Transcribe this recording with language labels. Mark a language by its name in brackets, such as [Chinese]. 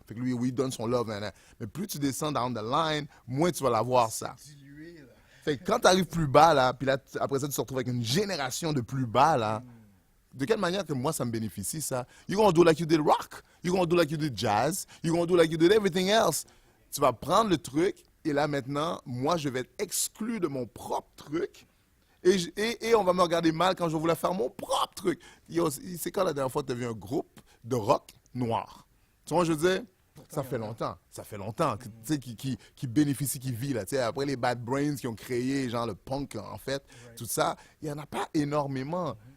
[French] Fait que lui, oui, il donne son love, nan, nan. Mais plus tu descends [English] down the line, [French] moins tu vas l'avoir ça. Fait que quand tu arrives plus bas, là, puis là, après ça, tu te retrouves avec une génération de plus bas, là. De quelle manière que moi, ça me bénéficie, ça? [English] You're gonna do like you did rock. You're gonna do like you did jazz. You're gonna do like you did everything else. [French] Tu vas prendre le truc, et là, maintenant, moi, je vais être exclu de mon propre truc. Et on va me regarder mal quand je vais vouloir faire mon propre truc. Yo, c'est quand la dernière fois que tu as vu un groupe de rock noir? Tu vois, je veux dire, ça fait longtemps. Ça fait longtemps tu sais, qui bénéficie, qui vit. Là, tu sais, après les Bad Brains qui ont créé genre le punk, en fait, tout ça, il n'y en a pas énormément.